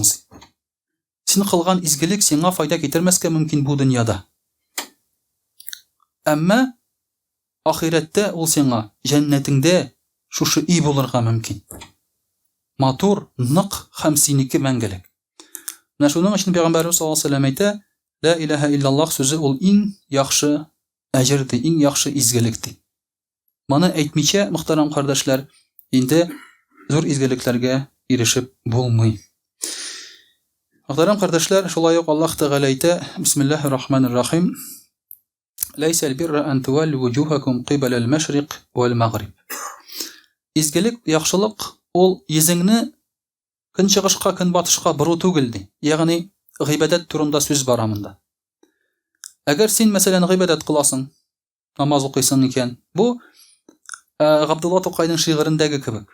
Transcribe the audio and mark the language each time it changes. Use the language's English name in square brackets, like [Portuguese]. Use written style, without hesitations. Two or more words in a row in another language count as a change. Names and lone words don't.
[Tatar] Син кылган изгелек сиңа файда китермәскә мөмкин бу дөньяда. Әмма ахирәттә ул сиңа җәннәтеңдә шушы ий булырга мөмкин. Матур, нык һәм синеке мәңгелек. Менә шуның өчен Пәйгамбәрбез [Arabic] صلى الله عليه وسلم [Tatar] әйтә: [Arabic] "لا إله إلا الله" [Tatar] сүзе ул иң яхшы әҗр ди, иң яхшы изгелек ди. Моны әйтмичә, мөхтәрәм кардәшләр, инде зур изгелекләргә ирешеп булмый. Мөхтәрәм кардәшләр, шулай ук Аллаһ Тәгалә әйтә: [Arabic] "بسم الله الرحمن الرحيم. ليس البر أن تولوا وجوهكم قبل المشرق والمغرب." [Tatar] Изгелек, яхшылык ул йөзеңне көнчыгышка, көнбатышка бору түгел ди. Ягъни гыйбадат турында сүз бара монда. Әгәр син мәсәлән гыйбадат кыласың, намаз укыйсың икән, бу Габдулла Тукайның шигырендәге кебек.